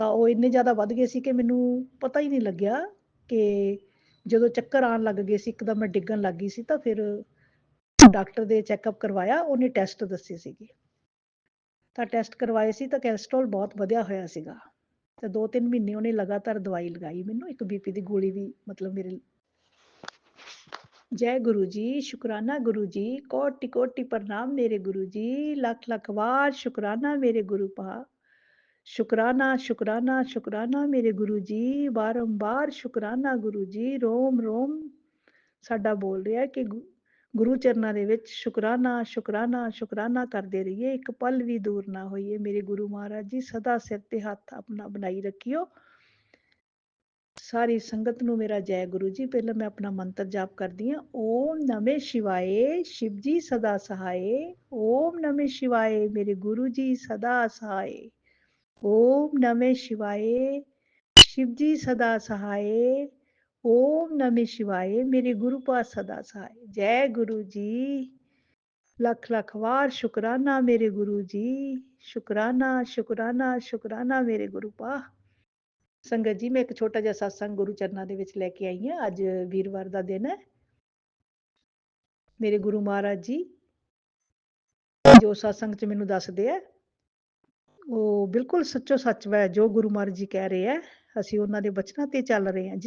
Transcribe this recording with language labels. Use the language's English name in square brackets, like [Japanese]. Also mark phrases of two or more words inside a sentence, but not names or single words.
[Punjabi] ਤਾਂ ਉਹ ਇੰਨੇ ਜ਼ਿਆਦਾ ਵੱਧ ਗਏ ਸੀ ਕਿ ਮੈਨੂੰ ਪਤਾ ਹੀ ਨਹੀਂ ਲੱਗਿਆ ਕਿ ਜਦੋਂ ਚੱਕਰ ਆਉਣ ਲੱਗ ਗਏ ਸੀ, ਇੱਕਦਮ ਮੈਂ ਡਿੱਗਣ ਲੱਗ ਗਈ ਸੀ, ਤਾਂ ਫਿਰ ਡਾਕਟਰ ਦੇ ਚੈੱਕਅਪ ਕਰਵਾਇਆ, ਉਹਨੇ ਟੈਸਟ ਦੱਸੇ ਸੀਗੇ। ਤਾਂ ਟੈਸਟ ਕਰਵਾਏ ਸੀ ਤਾਂ ਕੋਲੇਸਟ੍ਰੋਲ ਬਹੁਤ ਵਧਿਆ ਹੋਇਆ ਸੀਗਾ। ਤੇ 2-3 ਮਹੀਨੇ ਉਹਨੇ ਲਗਾਤਾਰ ਦਵਾਈ ਲਗਾਈ ਮੈਨੂੰ, ਇੱਕ ਬੀਪੀ ਦੀ ਗੋਲੀ ਵੀ ਮਤਲਬ ਮੇਰੇ। ਜੈ ਗੁਰੂ ਜੀ, ਸ਼ੁਕਰਾਨਾ ਗੁਰੂ ਜੀ, ਕੋਟि ਕੋਟਿ ਪ੍ਰਣਾਮ ਮੇਰੇ ਗੁਰੂ ਜੀ, ਲੱਖ ਲੱਖ ਵਾਰ ਸ਼ੁਕਰਾਨਾ ਮੇਰੇ ਗੁਰੂ ਪਾ। ਸ਼ੁਕਰਾਨਾ ਸ਼ੁਕਰਾਨਾ ਸ਼ੁਕਰਾਨਾ ਮੇਰੇ ਗੁਰੂ ਜੀ, ਬਾਰੰਬਾਰ ਸ਼ੁਕਰਾਨਾ ਗੁਰੂ ਜੀ। ਰੋਮ ਰੋਮ ਸਾਡਾ ਬੋਲ ਰਿਹਾ ਕਿ ਗੁਰੂ ਚਰਨਾਂ ਦੇ ਵਿੱਚ ਸ਼ੁਕਰਾਨਾ ਸ਼ੁਕਰਾਨਾ ਸ਼ੁਕਰਾਨਾ ਕਰਦੇ ਰਹੀਏ, ਇੱਕ ਪਲ ਵੀ ਦੂਰ ਨਾ ਹੋਈਏ। ਮੇਰੇ ਗੁਰੂ ਮਹਾਰਾਜ ਜੀ ਸਦਾ ਸਿਰ ਤੇ ਹੱਥ ਆਪਣਾ ਬਣਾਈ ਰੱਖਿਓ। ਸਾਰੀ ਸੰਗਤ ਨੂੰ ਮੇਰਾ ਜੈ ਗੁਰੂ ਜੀ। ਪਹਿਲਾਂ ਮੈਂ ਆਪਣਾ ਮੰਤਰ ਜਾਪ ਕਰਦੀ ਹਾਂ। [Sanskrit] ओम नमः शिवाय, [Punjabi] ਸ਼ਿਵ ਜੀ ਸਦਾ ਸਹਾਇ। [Sanskrit] ओम नमः शिवाय, [Punjabi] ਮੇਰੇ ਗੁਰੂ ਜੀ ਸਦਾ ਸਹਾਇ। [Sanskrit] ओम नमः शिवाय, [Punjabi] ਸ਼ਿਵ ਜੀ ਸਦਾ ਸਹਾਇ। [Sanskrit] ओम नमः शिवाय, [Punjabi] ਮੇਰੇ ਗੁਰੂ ਪਾਸ ਸਦਾ ਸਹਾਇ। ਜੈ ਗੁਰੂ ਜੀ, ਲੱਖ ਲੱਖ ਵਾਰ ਸ਼ੁਕਰਾਨਾ ਮੇਰੇ ਗੁਰੂ ਜੀ। ਸ਼ੁਕਰਾਨਾ ਸ਼ੁਕਰਾਨਾ ਸ਼ੁਕਰਾਨਾ ਮੇਰੇ ਗੁਰੂ ਪਾ। ਸੰਗਤ ਜੀ, ਮੈਂ ਇੱਕ ਛੋਟਾ ਜਿਹਾ ਸਤਸੰਗ ਗੁਰੂ ਚਰਨਾਂ ਦੇ ਵਿੱਚ ਲੈ ਕੇ ਆਈ ਹਾਂ। ਅੱਜ ਵੀਰਵਾਰ ਦਾ ਦਿਨ ਹੈ। ਮੇਰੇ ਗੁਰੂ ਮਹਾਰਾਜ ਜੀ ਜੋ ਸਤਸੰਗ 'ਚ ਮੈਨੂੰ ਦੱਸਦੇ ਆ, ਉਹ ਬਿਲਕੁਲ ਸੱਚੋ ਸੱਚ ਹੈ। ਜੋ ਗੁਰੂ ਮਹਾਰਾਜ ਜੀ ਕਹਿ ਰਹੇ ਆ, ਅਸੀਂ ਉਹਨਾਂ ਦੇ ਬਚਨਾਂ ਤੇ ਚੱਲ ਰਹੇ ਹਾਂ।